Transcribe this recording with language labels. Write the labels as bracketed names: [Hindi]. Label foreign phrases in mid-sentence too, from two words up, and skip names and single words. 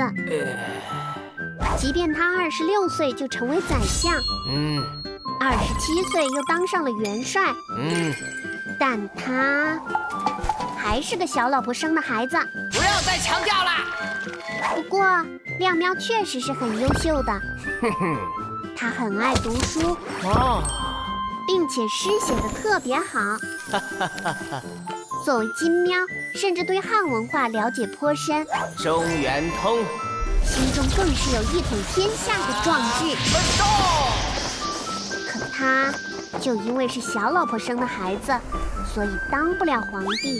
[Chinese] 即便他26歲就成為宰相，27歲又當上了元帥，但他還是個小老婆生的孩子。不要再強調了。不過亮喵確實是很優秀的，他很愛讀書，並且詩寫得特別好。作為金喵，甚至對漢文化了解頗深，中原通，心中更是有一統天下的壯志。可他就因為是小老婆生的孩子，所以當不了皇帝。